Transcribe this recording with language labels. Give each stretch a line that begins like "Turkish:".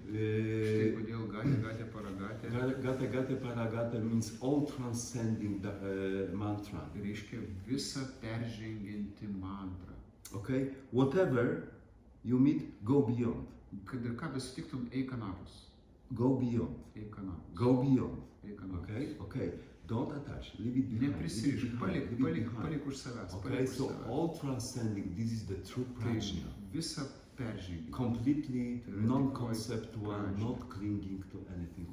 Lithuanian: Štai kodėl Gate Paragate
English: Gate Paragate means all transcending the mantra.
Lithuanian: reiškia visą peržengianti mantrą.
English: Okay, whatever you meet, go beyond.
Lithuanian: Kad ir ką besutiktum, eik anapus.
English: Go beyond.
Lithuanian: Eik anapus.
English: Go beyond.
Lithuanian: Eik anapus.
English: Okay. Don't attach. Leave it behind.
Lithuanian: Neprisirišk, palik už savęs.
English: Okay, so all transcending. This is the true prajna.
Lithuanian: Visą peržengti.
English: Completely non-conceptual, not clinging to anything.